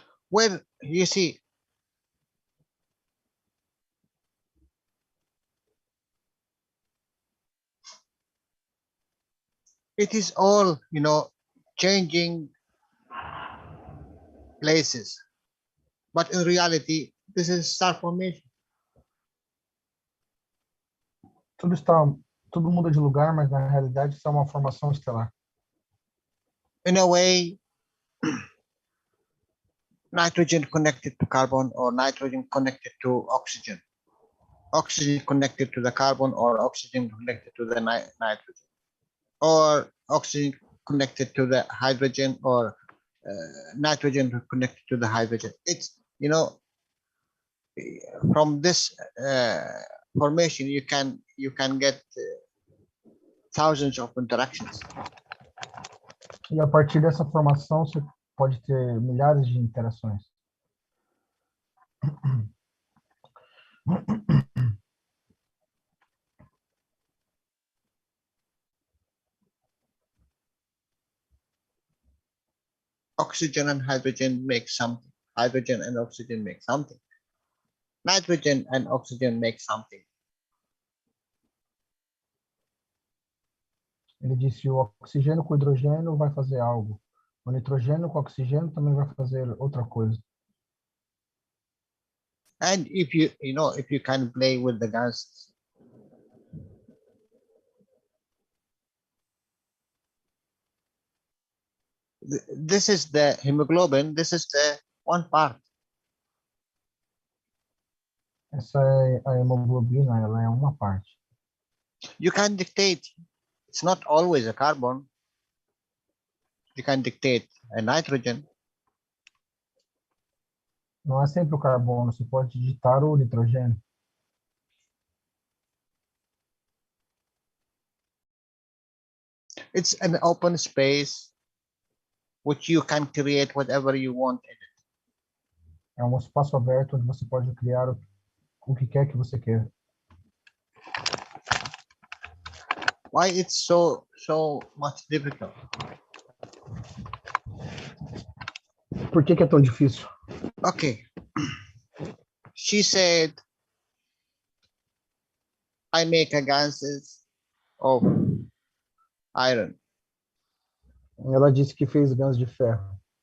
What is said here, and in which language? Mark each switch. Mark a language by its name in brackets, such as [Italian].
[English] Well, you see, it is all, changing places. But in reality, this is star formation. [Portuguese] Tudo muda de lugar, mas na realidade isso é uma formação estelar. [English] In a way, nitrogen connected to carbon, or nitrogen connected to oxygen. Oxygen connected to the carbon, or oxygen connected to the nitrogen. Or oxygen connected to the hydrogen, or nitrogen connected to the hydrogen. It's, from this formation, you can get thousands of interactions. [Portuguese] E a partir dessa formação, você pode ter milhares de interações. [English] Oxygen and hydrogen make something. Hydrogen and oxygen make something. Nitrogen and oxygen make something. [Portuguese] Ele disse o oxigênio com hidrogênio vai fazer algo. O nitrogênio com oxigênio também vai fazer outra coisa. [English] And if you can play with the gases, this is the hemoglobin. This is the one part. [Portuguese] Essa é a hemoglobina, ela é uma parte. [English] You can dictate. It's not always a carbon. You can dictate a nitrogen. [Portuguese] Não é sempre o carbono, você pode digitar o nitrogênio. [English] It's an open space which you can create whatever you want in it. [Portuguese] É um espaço aberto onde você pode criar o que quer que você queira. [English] Why it's so much difficult? [Portuguese] Por que é tão difícil? [English] Okay. She said, I make a gases of iron. [Portuguese] Ela disse que fez gás de ferro.